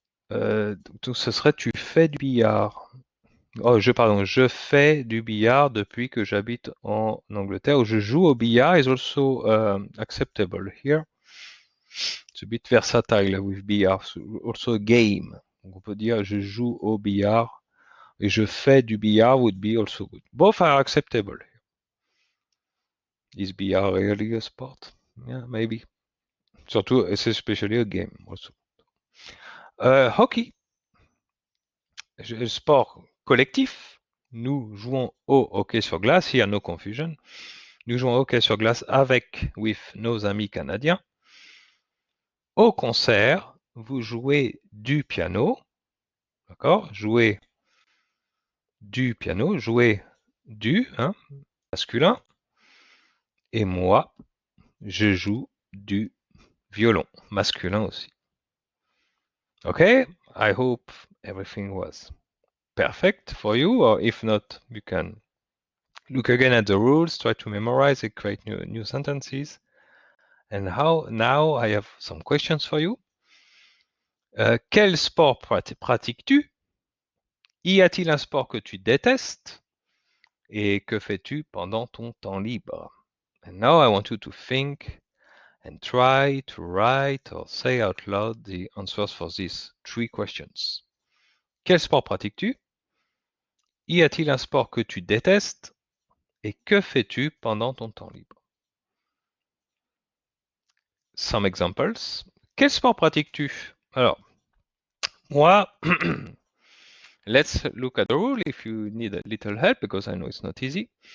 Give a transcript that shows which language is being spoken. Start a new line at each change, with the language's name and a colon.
French: Donc, ce serait tu fais du billard. Je fais du billard depuis que j'habite en Angleterre, ou je joue au billard
English: is also acceptable here. It's a bit versatile with billard, also a game.
French: Donc on peut dire je joue au billard et je fais du billard
English: would be also good. Both are acceptable. Is billard really a sport? Yeah, maybe. Surtout, it's especially a game also.
French: Hockey. Sport collectif. Nous jouons au hockey sur glace. Here, no confusion. Nous jouons au hockey sur glace avec,
English: with
French: nos amis canadiens. Au concert, vous jouez du piano. D'accord? Jouer du piano. Jouer du, masculin. Et moi, je joue du violon, masculin aussi.
English: Okay? I hope everything was perfect for you, or if not, you can look again at the rules, try to memorize and create new sentences. And now I have some questions for you.
French: Quel sport pratiques-tu? Y a-t-il un sport que tu détestes? Et que fais-tu pendant ton temps libre?
English: And now I want you to think and try to write or say out loud the answers for these 3 questions.
French: Quel sport pratiques-tu? Y a-t-il un sport que tu détestes? Et que fais-tu pendant ton temps libre?
English: Some examples.
French: Quel sport pratiques-tu? Alors,
English: Moi, let's look at the rule if you need a little help, because I know it's not easy.